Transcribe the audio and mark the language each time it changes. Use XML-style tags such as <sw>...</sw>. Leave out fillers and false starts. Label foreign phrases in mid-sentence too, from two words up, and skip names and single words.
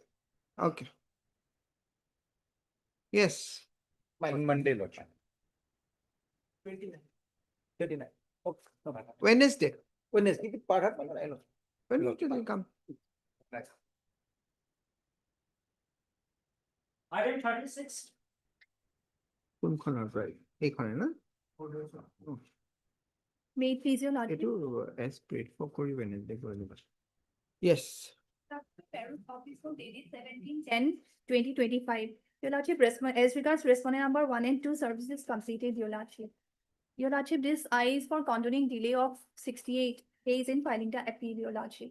<en>Okay. Yes. My On lord. Monday, Lordship. 29. 39. Okay, no, my lord. Wednesday. Wednesday, keep it part of, my lord, I know. Wednesday will come. Item 36.</en> <as>কোনখনৰ পৰা? এইখনে না?</as> <en>May it please your</en> <as>এইটো</as> <en>lordship. as prayed for</en> <as>কৰি Wednesday কৰি দিব। Yes.</as> <en>Parent office for dated 17/10/2025. Your lordship, as regards respondent number 1 and 2 services completed, your lordship. Your lordship, this I is for condoning delay of 68 days in filing the appeal, your lordship.</en>